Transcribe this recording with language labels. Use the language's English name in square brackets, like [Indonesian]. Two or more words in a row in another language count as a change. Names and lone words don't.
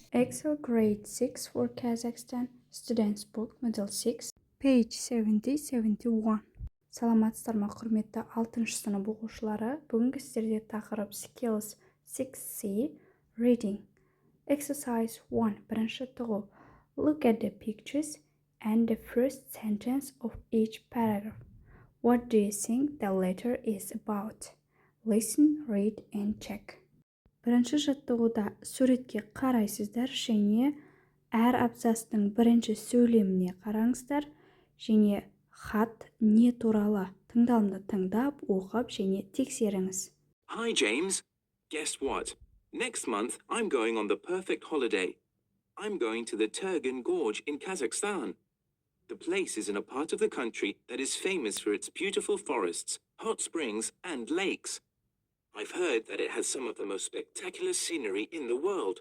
[Kazakh] Excel Grade 6 for Kazakhstan Students Book Model 6 Page 70-71 Саламатсыздар ма құрметті 6 сынып оқушылары. Бүгінгі сіздерде тақырып [English] Skills 6C Reading Exercise 1 [Kazakh] Бірінші тұғыл. [English] Look at the pictures and the first sentence of each paragraph. What do you think the letter is about? Listen, read and check. [Kazakh] Бірінші жаттығуда суретке қарайсыздар және әр абзацтың бірінші сөйлеміне қараңыздар және хат не туралы тыңдалымды тыңдап, оқып және тексеріңіз. [English] Hi James, guess what? Next month I'm going on the perfect holiday. I'm going to the Turgan Gorge in Kazakhstan. The place is in a part of the country that is famous for its beautiful forests, hot springs and lakes. I've heard that it has some of the most spectacular scenery in the world.